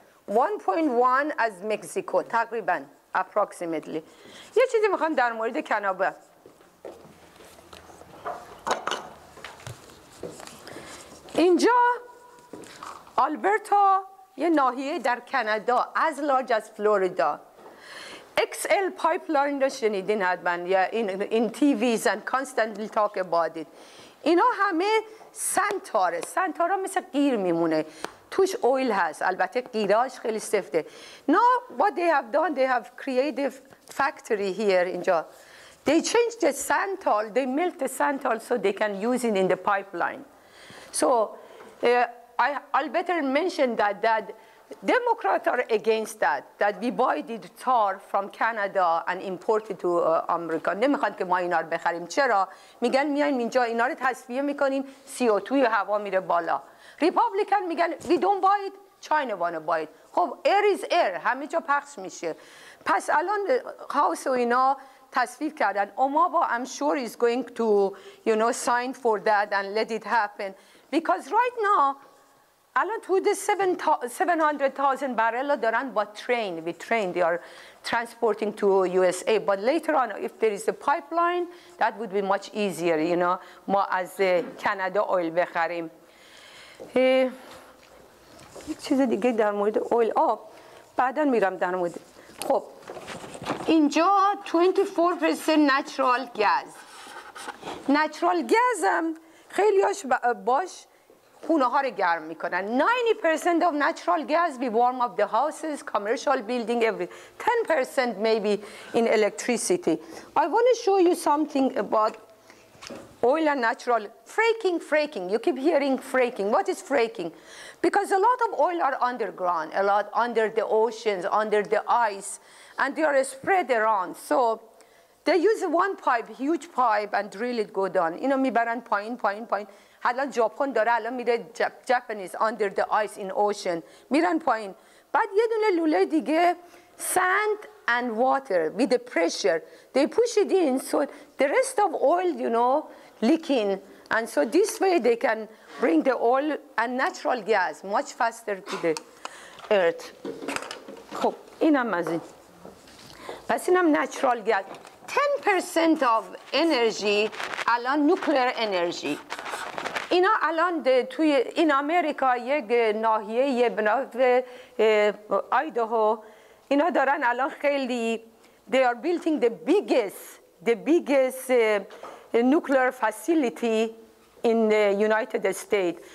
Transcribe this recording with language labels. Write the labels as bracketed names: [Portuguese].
[Persian] 1.1 از مکزیکو تقریبا [English] approximately. [Persian] یه چیزی میخوام در مورد کانادا. اینجا آلبرتا یه ناحیه در کانادا [English] as large as [Persian] فلوریدا. [English] XL pipeline [Persian] رو شنیدین حتما یا [English] in TVs and constantly talk about it. اینا همه سنتاره مثل قیر میمونه، توش اویل هست، البته قیراش خیلی سفته. Now what they have done, they have created factory here [Persian] اینجا. [English] They change the santal, they melt the santal so they can use it in the pipeline. So I'll better mention that Democrats are against that we buy the tar from Canada and import it to America. [Persian] نمیخواد که ما اینا رو بخریم. چرا؟ میگن میایم اینجا اینا رو تصفیه میکنیم، CO2 هوا میره بالا. ریپابلیکن میگن [English] we don't buy it, China wanna buy it. [Persian] خب [English] air is air، [Persian] همه جا پخش میشه. پس الان هاوس و اینا تصویب کردن. [English] Obama I'm sure is going to sign for that and let it happen because right now [Persian] الان [English] حدود 700,000 barrel دارن با train. With train they are transporting to USA. But later on, if there is a pipeline, that would be much easier. [Persian] ما از کانادا اویل بخریم. یک چیز دیگه در مورد اویل بعدا میرم در مورد. خب اینجا 24% natural gas. Natural gas هم خیلیاش باش خونه ها رو گرم میکنن. [English] 90% of natural gas we warm up the houses, commercial building, every 10% maybe in electricity. I want to show you something about oil and natural fracking. You keep hearing fracking. What is fracking? Because a lot of oil are underground, a lot under the oceans, under the ice, and they are spread around. So they use one pipe, huge pipe, and drill it, go down. [Persian] میبرن پایین. الان ژاپن داره الان میره [English] Japanese under the ice in ocean [Persian] میرن پایین. بعد یه دونه لوله دیگه [English] sand and water with the pressure they push it in so the rest of oil leaking and so this way they can bring the oil and natural gas much faster to the earth. [Persian] خب اینم از این. پس اینم [English] natural gas. 10% of energy [Persian] الان [English] nuclear energy. [Persian] اینا الان توی این امریکا یک ناحیه به نام آیداهو اینا دارن الان خیلی [English] they are building the biggest nuclear facility in the United States.